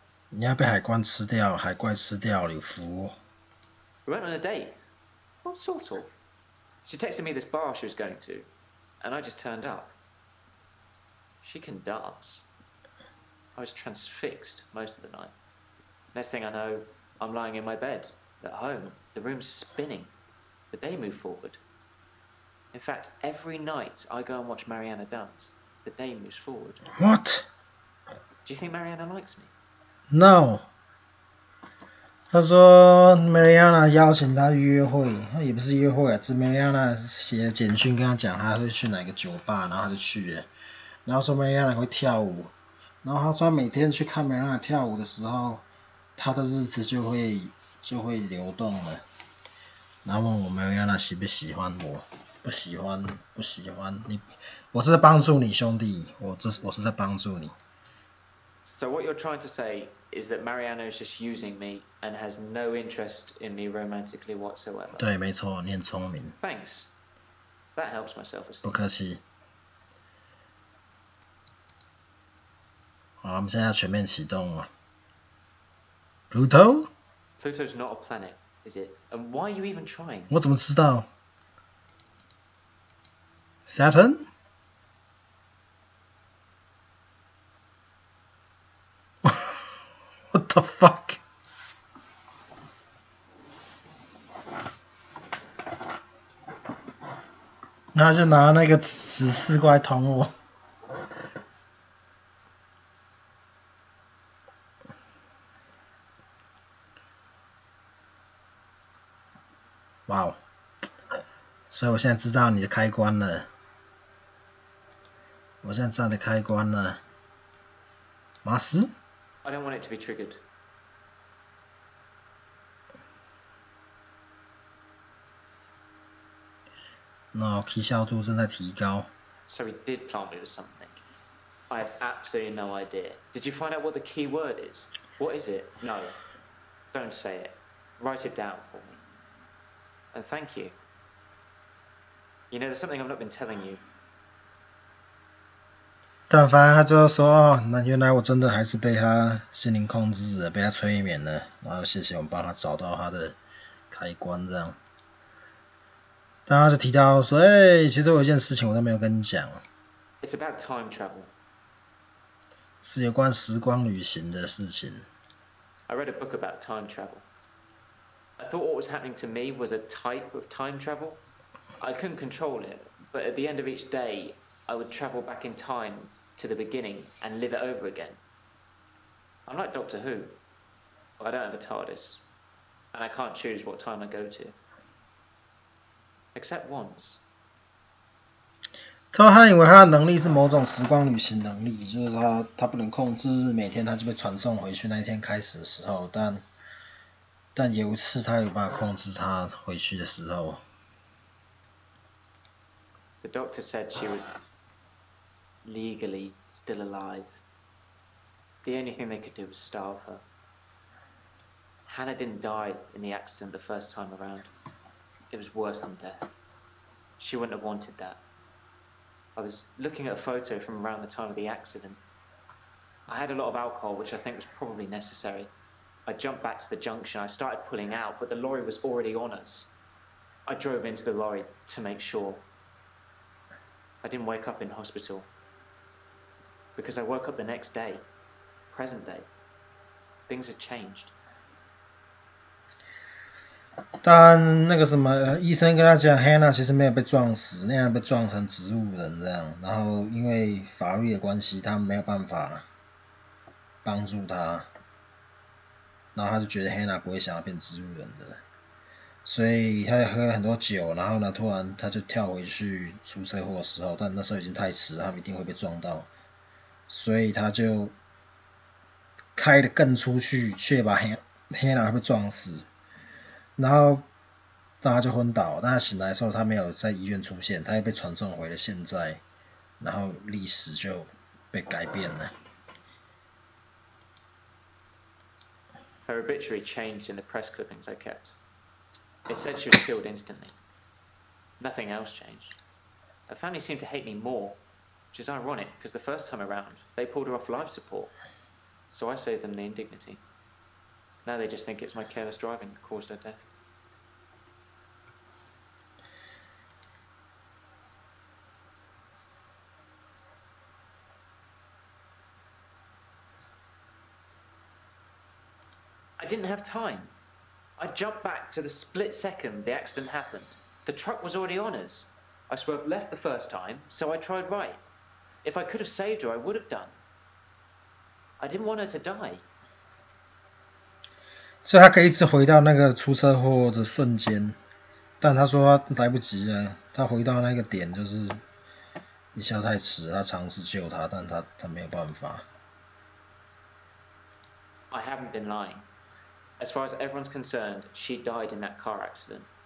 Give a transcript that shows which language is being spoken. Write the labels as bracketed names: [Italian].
[Chinese] 你要被海怪吃掉了，有福。 [English] We went on a date. What sort of? She texted me this bar she was going to, and I just turned up. She can dance. I was transfixed most of the night. Next thing I know, I'm lying in my bed, at home. The room's spinning. The day moved forward. In fact, every night I go and watch Mariana dance, the day moves forward. What? Do you think Mariana likes me? No. [Chinese] 他说 Mariana 邀请他约会，他也不是约会啊，是 Mariana 写了简讯跟他讲他会去哪个酒吧，然后他就去了，然后说 Mariana 会跳舞，然后他说每天去看 Mariana 跳舞的时候，他的日子就会流动了，然后问我 Mariana 喜不喜欢我，不喜欢你，我是在帮助你兄弟，我是在帮助你。 [English] So what you're trying to say is that Mariana is just using me and has no interest in me romantically whatsoever. [Chinese] 对，没错，你很聪明。 [English] Thanks. That helps my self-esteem. [Chinese] 不客气。好，我们现在要全面启动了。 [English] Pluto? Pluto's not a planet, is it? And why are you even trying? [Chinese] 我怎么知道 ？Saturn? [English] What the fuck? [Chinese] 他就拿那个指示过来捅我。哇哦！所以我现在知道你的开关了。我现在知道你的开关了。马斯 [English] I don't want it to be triggered. [Chinese] 那起效度正在提高。 [English] So he did plant me with something. I have absolutely no idea. Did you find out what the key word is? What is it? No. Don't say it. Write it down for me. And thank you. You know, there's something I've not been telling you. [Chinese] 但反正他最后说哦，那原来我真的还是被他心灵控制了，被他催眠了。然后谢谢我们帮他找到他的开关这样。但他就提到说，其实我有一件事情我都没有跟你讲。 [English] It's about time travel. [Chinese] 是有关时光旅行的事情。 [English] I read a book about time travel. I thought what was happening to me was a type of time travel. I couldn't control it, but at the end of each day, I would travel back in time to the beginning and live it over again. I'm like Doctor Who, but I don't have a TARDIS, and I can't choose what time I go to. Except once. [Chinese] 他以为他的能力是某种时光旅行能力，就是他不能控制每天他就被传送回去那一天开始的时候，但有一次他有办法控制他回去的时候。 [English] The doctor said she was legally still alive. The only thing they could do was starve her. Hannah didn't die in the accident the first time around. It was worse than death. She wouldn't have wanted that. I was looking at a photo from around the time of the accident. I had a lot of alcohol, which I think was probably necessary. I jumped back to the junction. I started pulling out, but the lorry was already on us. I drove into the lorry to make sure. I didn't wake up in hospital. Because I woke up the next day, present day. Things had changed. [Chinese] 但那个什么医生跟他讲 Hannah 其实没有被撞死，那样被撞成植物人这样，然后因为法律的关系，他没有办法帮助他，然后他就觉得 Hannah 不会想要变植物人的，所以他也喝了很多酒，然后呢，突然他就跳回去出车祸的时候，但那时候已经太迟了，他们一定会被撞到，所以他就开得更出去，确保 Hannah 会被撞死。然后他就昏倒，但他醒来的时候他没有在医院出现，他又被传送回了现在，然后历史就被改变了。 [English] Her obituary changed in the press clippings I kept. It said she was killed instantly. Nothing else changed. Her family seemed to hate me more, which is ironic because the first time around they pulled her off life support, so I saved them the indignity. Now they just think it was my careless driving that caused her death. I didn't have time. I jumped back to the split second the accident happened. The truck was already on us. I swerved left the first time, so I tried right. If I could have saved her, I would have done. I didn't want her to die. [Chinese] 所以他可以一直回到那个出车祸的瞬间，但他说他来不及了，他回到那个点就是一下太迟，他尝试救他，但他没有办法。 [English] I haven't been lying. As far as everyone's concerned, she died in that car accident.